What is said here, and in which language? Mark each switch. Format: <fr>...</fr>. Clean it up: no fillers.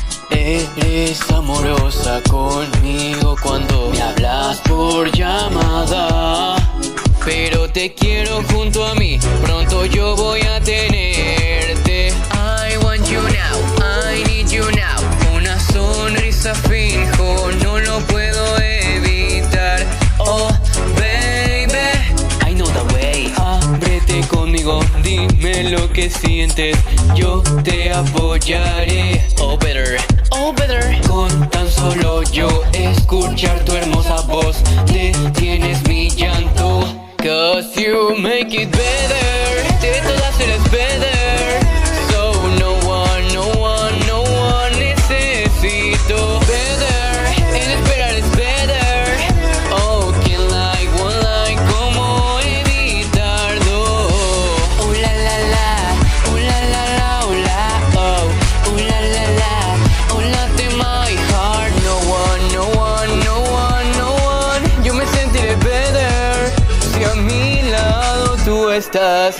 <es>Eres amorosa conmigo cuando me hablas por llamada, pero te quiero junto a mí, pronto yo voy a tenerte.</es> <en>I want you now, I need you now.</en> <es>Una sonrisa finjo, no lo puedo evitar.</es> <en>Oh baby, I know the way.</en> <es>Ábrete conmigo, dime lo que sientes, yo te apoyaré.</es> <en>Oh better, oh better.</en> <es>Con tan solo yo escuchar tu hermosa voz, detienes mi llanto.</es> <en>Cause you make it better,</en> <es>de todas eres</es> <en>better. So no one, no one, no one</en> <es>necesito.</es> <en>Better,</en> <es>en esperar es better.</es> <en>Oh, can't lie, one lie,</en> <es>¿cómo evitarlo? Oh la la la, oh la la la, oh la, oh, oh la la la, oh late my heart.</es> <en>No one, no one, no one, no one.</en> <es>Yo me sentiré</es> <en>better</en> <es>si a mi lado tú estás.</es>